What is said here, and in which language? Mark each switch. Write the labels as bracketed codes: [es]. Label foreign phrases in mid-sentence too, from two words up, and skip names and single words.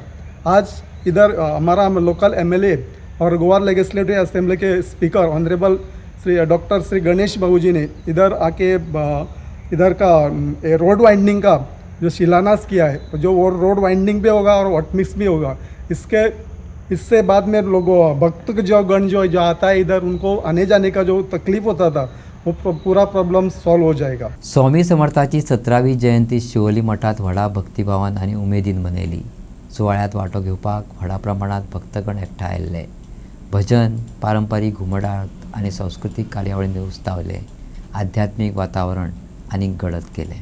[hi] आज इधर हमारा [en] local MLA [hi] और गोवा लेजिस्लेटिव असेंबली के स्पीकर [en] honourable doctor [hi] श्री गणेश बाबू जी ने इधर आके इधर का [en] road widening [hi] का जो शिलान्यास किया है, जो वो [en] road widening [hi] भी होगा और [en] hot mix [hi] भी होगा। इससे बाद में लोगों भक्त जो गण जो आता है इधर, उनको आने जाने का जो तकलीफ होता था वो पूरा [en] problem solve [hi] हो जाएगा। [kok] स्वामी समर्थाची 17वी जयंती शिवोली मठात व्हडा भक्तिभावान आणि उमेदीन मनयली। सुवाळ्यात वांटो घेवपाक व्हडा प्रमाणात भक्तगण एकठांय आयिल्ले। भजन, पारंपारीक घुमटाळ आणि सांस्कृतिक कार्यावळींनी उस्तावले। आध्यात्मिक वातावरण आनीक गडद केले।